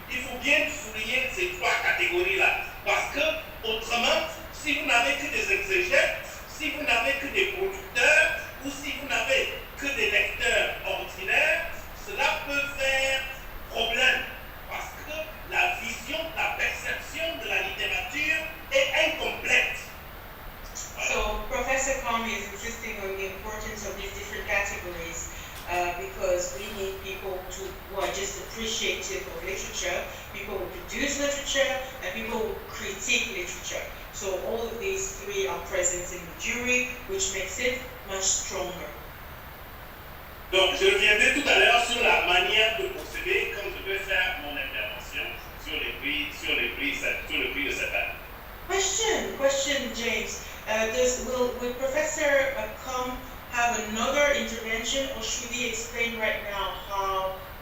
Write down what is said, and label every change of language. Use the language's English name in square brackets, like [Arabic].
[French] Il faut bien souligner ces 3 catégories-là, parce que, autrement, si vous n'avez que des exégètes, si vous n'avez que des producteurs, ou si vous n'avez que des lecteurs ordinaires, cela peut faire problème, parce que la vision, la perception de la littérature est incomplète. [English] So Professor Kwame is insisting on the importance of these different categories because we need people who are just appreciative of literature, people who produce literature, and people who critique literature. So all of these 3 are present in the jury, which makes it much stronger. [French] Donc, je reviendrai tout à l'heure sur la manière de procéder quand je vais faire mon intervention sur le prix de cette année. [English] Question, James. Will Professor Com have another intervention, or should he explain right now how?